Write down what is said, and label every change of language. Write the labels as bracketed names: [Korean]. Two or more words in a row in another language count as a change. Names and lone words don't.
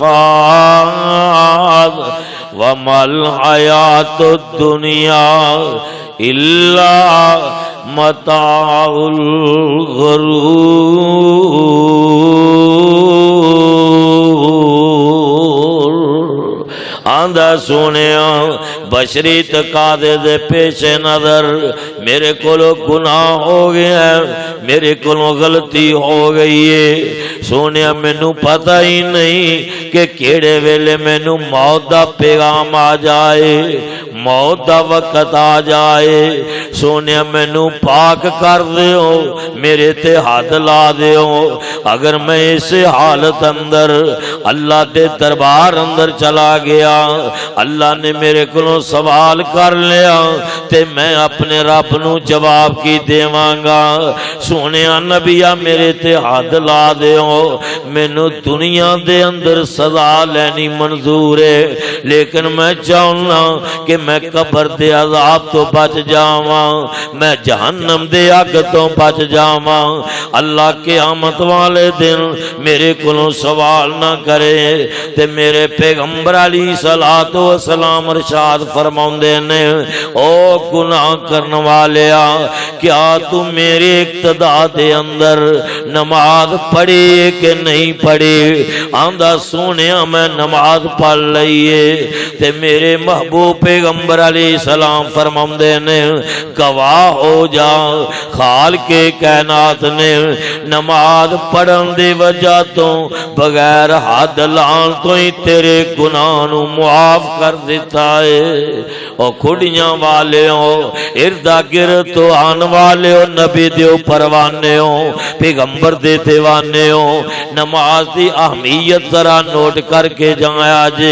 [Arabic] فَازَ وَمَا الْحَيَاةُ الدُّنْيَا إِلَّا متاع الغرور۔ [Punjabi] آندہ سونیا بشری تقاضے دے پیش نظر میرے کولو گناہ ہو گیا ہے، میرے کولو غلطی ہو گئی ہے۔ سونیا مینو پتہ ہی نہیں کہ کیڑے ویلے مینو موت دا پیغام آ جائے، موت دا وقت آ جائے۔ سونیا مینو پاک کر دیو، میرے تے ہاتھ لا دیو۔ اگر میں اس حالت اندر اللہ دے دربار اندر چلا گیا، اللہ نے میرے کو سوال کر لیا تے میں اپنے رب نو جواب کی دیواں گا۔ سونیا نبیا میرے تے ہاتھ لا دیو، مینو دنیا دے اندر سزا لینی منظور ہے، لیکن میں چاہنا کہ میں قبر دے عذاب تو بچ جاواں، میں جہنم دے اگ تو بچ جاواں۔ اللہ قیامت والے دن میرے کولوں سوال نہ کرے۔ تے میرے پیغمبر [Arabic] علیہ الصلوۃ والسلام [Punjabi] ارشاد فرماؤندے نے او گناہ کرن والیا، کیا تو میرے اقتدا دے اندر نماز پڑھی کہ نہیں پڑھی؟ آندا سونیا میں نماز پڑھ لئیے۔ تے میرے محبوب پیغمبر [Arabic] علیہ السلام [Punjabi] فرماؤندے نے گواہ ہو جا خالق کائنات نے نماز پڑھن دی وجہ تو بغیر حد لان تو ہی تیرے گناہ نو معاف کر دیتا ہے۔ او کھڑیاں والے ہو، اردا گرد تو آن والے ہو، نبی دیو پروانے ہو، پیغمبر دے دیوانے ہو، نماز دی اہمیت ذرا نوٹ کر کے جایا جے۔